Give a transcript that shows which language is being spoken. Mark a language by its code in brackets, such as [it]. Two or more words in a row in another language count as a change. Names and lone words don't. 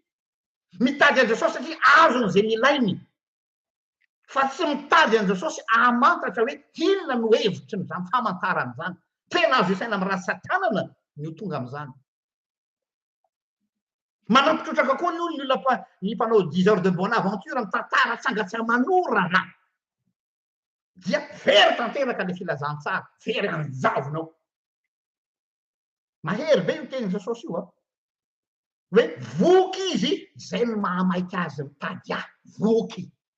[mg] Mitady an Jesosy satria azony zay ilainy. Fa tsy mitady an Jesosy amantatra hoe inona no hevitry n'izany famantarana zany. Tena azo isaina amin'ny rantsan-tanana no tonga amin'izany. Manampitrotraka koa ny olona ny mpanao 10 [fr] heures de bonne aventure [mg] amin'ny tantara tsangatsy manorana. Dia very tanteraka le filazantsara, very anjavonao. Mahery be io teny Jesosy io a. Hoe voky izy, zay no mahamaiky azy mitady ahy, voky.